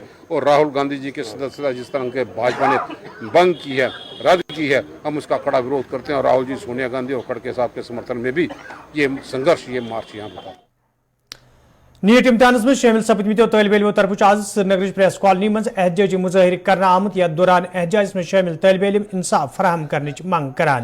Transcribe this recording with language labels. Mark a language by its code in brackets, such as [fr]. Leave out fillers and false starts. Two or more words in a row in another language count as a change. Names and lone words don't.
[hi] और राहुल गांधी जी के सदस्यता जिस तरह के भाजपा ने भंग की है, रद्द की है, हम उसका कड़ा विरोध करते हैं और राहुल जी, सोनिया गांधी और खड़गे साहब के समर्थन में भी ये संघर्ष, ये मार्च यहाँ पर। [ks] नीट इम्तिहानस में शामिल सपदमित तलब इलमो तरफ आज श्रीनगर प्रेस कॉलोनी मज एहतजाजी मुजाहिर कर आमुत यथ दौरान एहतजाज में शामिल तलब इलम इंसाफ फराहम करने मंग करान।